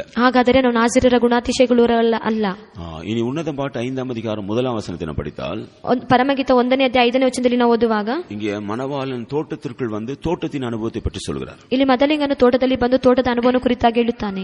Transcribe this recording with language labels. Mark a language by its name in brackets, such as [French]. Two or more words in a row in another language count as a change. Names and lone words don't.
[Kannada] ಹಾಗಾದರೆ ನಾವು ನಾಜೀರರ ಗುಣಾತಿಶಯಗಳುಳ್ಳವರಲ್ಲ ಅಲ್ಲ. [Tamil] இனி உன்னதம் பாட்டு 5ஆம் அதிகாரம் 1ஆம் வசனத்தை நாம் படித்தால், [Kannada] ಪರಮಗೀತ 1ನೇ ಅಧ್ಯಾಯ 5ನೇ ವಚನದಲ್ಲಿ ನಾವು ಓದುವಾಗ, [Tamil] இங்கே மணவாளன் தோட்டத்திற்குள் வந்து தோட்டத்தின் அனுபவத்தை பற்றி சொல்கிறார். [Kannada] ಇಲ್ಲಿ ಮದಲಿಂಗನು ತೋಟದಲ್ಲಿ ಬಂದು ತೋಟದ ಅನುಭವನ ಕುರಿತಾಗಿ ಹೇಳುತ್ತಾನೆ.